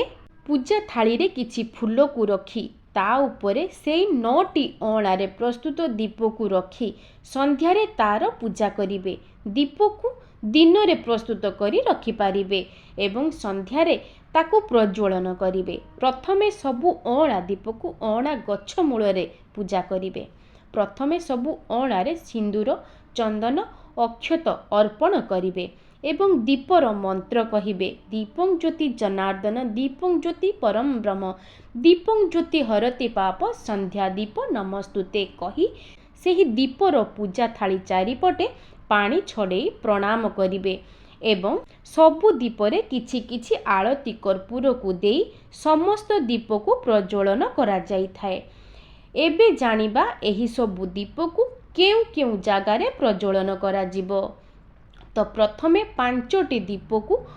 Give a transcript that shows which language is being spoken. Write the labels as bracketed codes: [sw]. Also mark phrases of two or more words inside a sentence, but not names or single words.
[or] ପୂଜା ଥାଳି ରେ କିଛି ଫୁଲ କୁ ରଖି ତା ଉପରେ ସେଇ 9ଟି ଅଁଳାରେ ପ୍ରସ୍ତୁତ ଦୀପ କୁ ରଖି ସନ୍ଧ୍ୟାରେ ତାର ପୂଜା କରିବେ ଦୀପ କୁ ଦିନ ରେ ପ୍ରସ୍ତୁତ କରି ରଖି ପାରିବେ ଏବଂ ସନ୍ଧ୍ୟାରେ ତାକୁ ପ୍ରଜ୍ୱଳନ କରିବେ ପ୍ରଥମେ ସବୁ ଅଁଳା ଦୀପ କୁ ଅଁଳା ଗଛ ମୂଳରେ ପୂଜା କରିବେ ପ୍ରଥମେ ସବୁ ଅଁଳାରେ ସିନ୍ଦୂର ଚନ୍ଦନ ଅକ୍ଷତ ଅର୍ପଣ କରିବେ ଏବଂ ଦୀପର ମନ୍ତ୍ର କହିବେ [sa] दीपं ज्योति जनार्दन दीपं ज्योति परम ब्रह्म दीपं ज्योति हरति पाप संध्या दीप नमस्तुते [or] କହି ସେହି ଦୀପର ପୂଜା ଥାଳି ଚାରିପଟେ ପାଣି ଛଡ଼େଇ ପ୍ରଣାମ କରିବେ ଏବଂ ସବୁ ଦୀପରେ କିଛି କିଛି ଆଳତି କର୍ପୂର କୁ ଦେଇ ସମସ୍ତ ଦୀପ କୁ ପ୍ରଜ୍ୱଳନ କରା ଯାଇ ଥାଏ ଏବେ ଜାଣିବା ଏହି ସବୁ ଦୀପ କୁ କେଉ କେଉ ଜାଗାରେ ପ୍ରଜ୍ୱଳନ କରା ଯିବ ତ ପ୍ରଥମେ 5ଟି ଦୀପ କୁ